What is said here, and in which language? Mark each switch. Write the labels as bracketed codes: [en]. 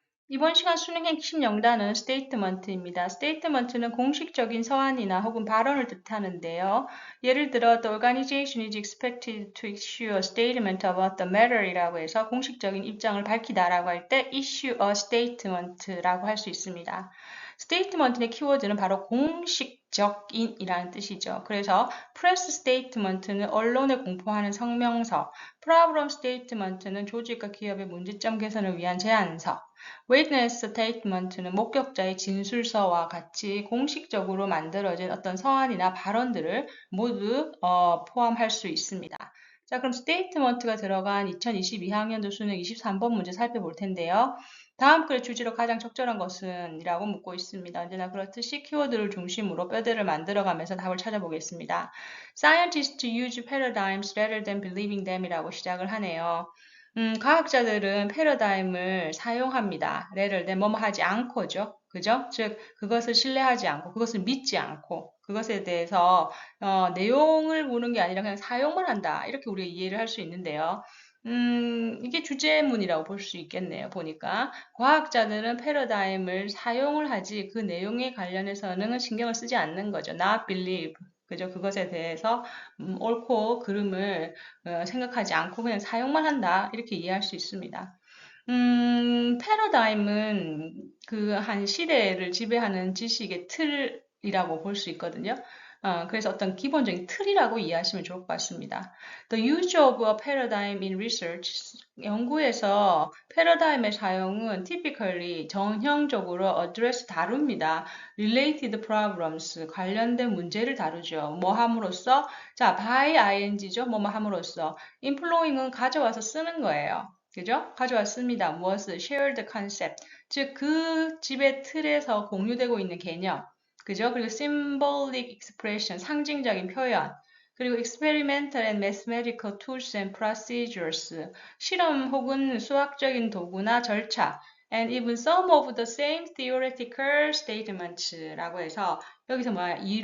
[ko] 이번 시간 수능 핵심 영단은 statement입니다. statement는 공식적인 서한이나 혹은 발언을 뜻하는데요. 예를 들어, [en] the organization is expected to issue a statement about the matter [ko] 이라고 해서 공식적인 입장을 밝히다라고 할 때 [en] issue a statement [ko] 라고 할 수 있습니다. statement의 키워드는 바로 공식적인이라는 뜻이죠. 그래서 press statement는 언론에 공포하는 성명서, problem statement는 조직과 기업의 문제점 개선을 위한 제안서, Witness statement는 목격자의 진술서와 같이 공식적으로 만들어진 어떤 서한이나 발언들을 모두 포함할 수 있습니다. 자, 그럼 statement가 들어간 2022학년도 수능 23번 문제 살펴볼 텐데요. 다음 글의 주제로 가장 적절한 것은? 이라고 묻고 있습니다. 언제나 그렇듯이 키워드를 중심으로 뼈대를 만들어가면서 답을 찾아보겠습니다. [en] Scientists use paradigms rather than believing them [ko] 이라고 시작을 하네요. 과학자들은 패러다임을 사용합니다. 예를 들면 뭐뭐 하지 않고죠. 그죠? 즉 그것을 신뢰하지 않고 그것을 믿지 않고 그것에 대해서 내용을 보는 게 아니라 그냥 사용만 한다. 이렇게 우리가 이해를 할 수 있는데요. 이게 주제문이라고 볼 수 있겠네요. 보니까 과학자들은 패러다임을 사용을 하지 그 내용에 관련해서는 신경을 쓰지 않는 거죠. [en] Not believe. [ko] 그죠? 그것에 대해서 옳고 그름을 생각하지 않고 그냥 사용만 한다. 이렇게 이해할 수 있습니다. 패러다임은 그 한 시대를 지배하는 지식의 틀이라고 볼 수 있거든요. 그래서 어떤 기본적인 틀이라고 이해하시면 좋을 것 같습니다. [en] The use of a paradigm in research. [ko] 연구에서 패러다임의 사용은 typically 전형적으로 address 다룹니다. [en] related problems. [ko] 관련된 문제를 다루죠. 뭐 함으로써 자, by ing죠. 뭐뭐 함으로써. employing은 가져와서 쓰는 거예요. 그죠? 가져왔습니다. 무엇을? [en] shared concept. [ko] 즉, 그 집의 틀에서 공유되고 있는 개념. 그죠? 그리고 [en] symbolic expression, [ko] 상징적인 표현. [en] 그리고 experimental and mathematical tools and procedures, [ko] 실험 혹은 수학적인 도구나 절차, [en] and even some of the same theoretical statements [ko] 라고 해서 여기서 뭐야?